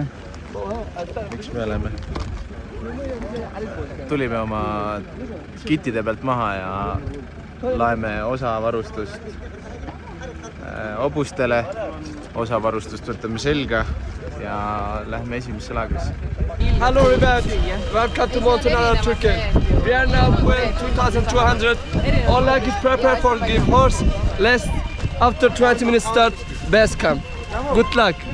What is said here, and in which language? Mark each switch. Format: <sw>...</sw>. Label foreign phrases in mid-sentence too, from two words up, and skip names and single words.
<et>Miks me oleme? Tulime oma kittide pealt maha ja laeme osa varustust hobustele, osa varustust võtame selga ja lähme esimesse laagrisse.</et> <en>Hello everybody, welcome to Montenegro, Turkey. We are now weighing 2200. All leg is prepared for give horse. Let's after 20 minutes start base camp. Good luck.</en>